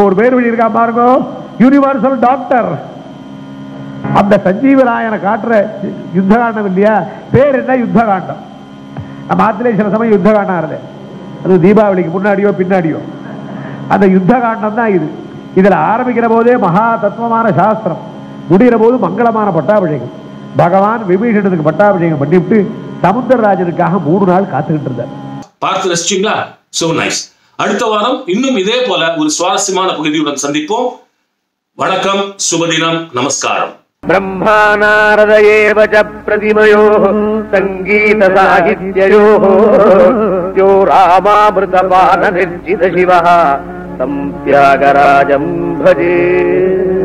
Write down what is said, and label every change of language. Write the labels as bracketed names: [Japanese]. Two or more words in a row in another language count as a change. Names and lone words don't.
[Tamil] ஒரு பேர் வழி இருக்கா பாருங்க [English] universal doctor [Tamil] அந்த சஞ்சீவி ராயனை காட்டுற யுத்த காண்டம் இல்லையா பேர் என்ன யுத்த காண்டம் நம்ம ஆத்திலே சில சமயம் யுத்த காண்டம் ஆறுது அது தீபாவளிக்கு முன்னாடியோ பின்னாடியோ அந்த யுத்த காண்டம் தான் இது இதுல ஆரம்பிக்கிற போதே மகா தத்துவமான சாஸ்திரம் முடிகிற போது மங்களமான பட்டாபிஷேகம் பகவான் விபீஷணனுக்கு பட்டாபிஷேகம் பண்ணிவிட்டு சமுத்திரராஜனுக்காக 3 நாள் காத்துக்கிட்டு இருந்தார். பார்த்து ரசிச்சீங்களா? [English] so nice. [Tamil] அடுத்த வாரம் இன்னும் இதே போல ஒரு சுவாரஸ்யமான பகுதியுடன் சந்திப்போம். வணக்கம், சுபதினம், நமஸ்காரம். [Sanskrit] ब्रह्मानारदयेव च प्रतिमयोः सङ्गीतसाहित्ययोः यो रामामृतपाननिर्जितशिवः तं त्यागराजं भजे.